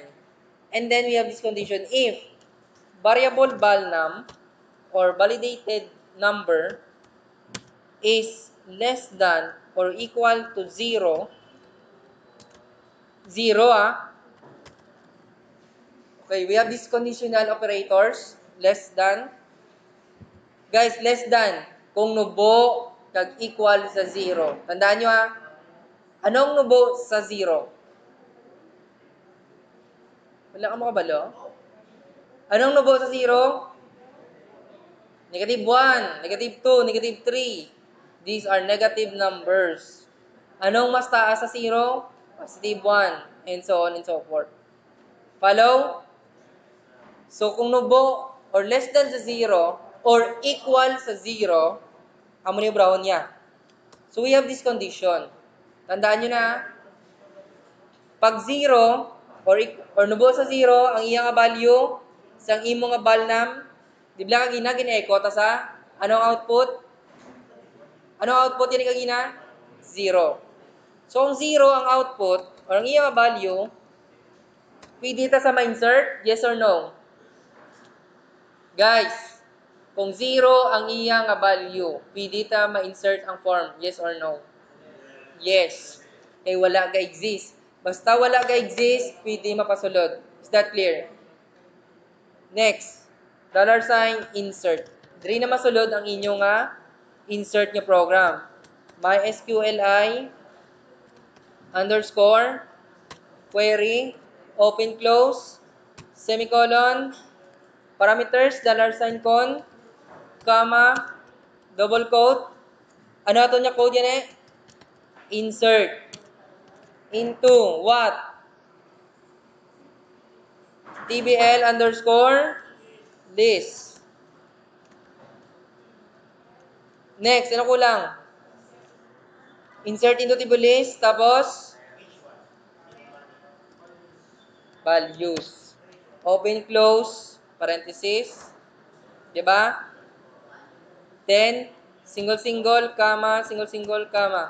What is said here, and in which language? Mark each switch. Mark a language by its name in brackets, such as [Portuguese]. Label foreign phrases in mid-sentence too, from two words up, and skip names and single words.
[English] And then we have this condition if variable valnum or validated number is less than or equal to 0, 0 Okay, we have these conditional operators, less than. Guys, less than, [Hiligaynon] kung nubo kag equal sa 0. Tandaan nyo anong nubo sa 0? Wala ka makabalo? Anong nubo sa 0? [English] Negative 1, negative 2, negative 3. These are negative numbers. [Hiligaynon] Anong mas taas sa 0? [English] Positive 1, and so on and so forth. Follow? So, [Hiligaynon] kung nubo or [English] less than [Hiligaynon] sa 0 or equal sa 0, amo ni brown niya. [English] So, we have this condition. [Hiligaynon] Tandaan nyo pag 0 or nubo sa 0, ang iyang value sa imo nga balnam, di ba kagina gina-echo ta sa anong output? Anong output yan kagina? 0. So, kung 0 ang output or ang iyang value, pwede ta sa ma-insert? [English] Yes or no? [Hiligaynon] Guys, kung 0 ang iyang value, pwede ta ma-insert ang form? [English] Yes or no? Yes. [Hiligaynon] Eh, wala ka [English] exist. [Hiligaynon] Basta wala ka exist, pwede mapasulod. [English] Is that clear? Next, $sign insert. [Hiligaynon] Diri na masulod ang inyong insert nyo program. [English] MySQLi underscore, query, open close, semicolon, parameters, $sign, comma, double quote. [Hiligaynon] Ano ato niya code yan eh? [English] Insert into what? TBL underscore list. Next, [Hiligaynon] ano kulang? [English] Insert into table list, tapos values. Open, close, parenthesis. [Hiligaynon] Diba? [English] Then, single, comma, single, comma.